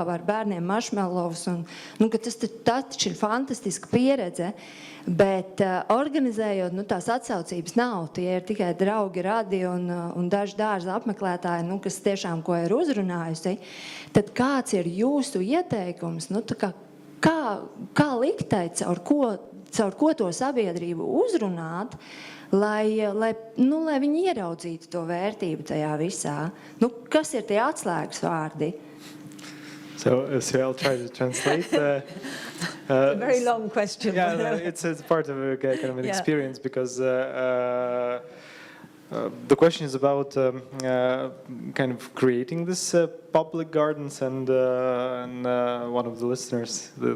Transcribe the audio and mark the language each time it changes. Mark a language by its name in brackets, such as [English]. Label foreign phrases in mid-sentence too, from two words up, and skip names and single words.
[Latvian] ar bērniem maršmelovus, un ka tas taču ir fantastiska pieredze, bet organizējot, tās atsaucības nav, tie ir tikai draugi, radi un daži dārza apmeklētāji, kas tiešām ko ir uzrunājusi, tad kāds ir jūsu ieteikums, kā liktei, caur ko to sabiedrību uzrunāt, lai viņi ieraudzītu to vērtību tajā visā? Kas ir tie atslēgas vārdi? [English] So I'll try to translate. A very long question. Yeah, it's part of a kind of an experience because the question is about kind of creating this public gardens, and one of the listeners, the